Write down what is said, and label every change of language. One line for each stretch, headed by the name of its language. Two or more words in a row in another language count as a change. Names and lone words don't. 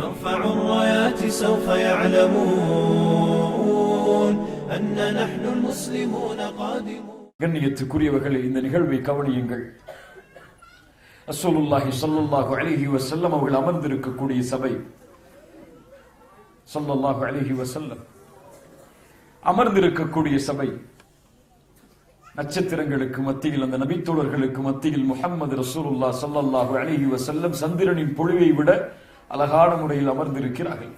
Arabic: نرفع الرايات سوف يعلمون أن نحن المسلمون قادمون.
Tamil: கண்ணியத்துக்குரியவர்களே, இந்த நிகழ்வை கவனியுங்கள்.
Arabic: رسول الله صلى الله عليه وسلم
Tamil: அவர்கள் அமர்ந்திருக்கக்கூடிய சபை,
Arabic: صلى الله عليه وسلم
Tamil: அமர்ந்திருக்கக்கூடிய சபை, நட்சத்திரங்களுக்கு மத்தியில், அந்த நபித்தோழர்களுக்கு மத்தியில்
Arabic: محمد رسول الله صلى الله عليه وسلم
Tamil: சந்திரனின் பொழிவை விட அழகான முறையில் அமர்ந்திருக்கிறார்கள்.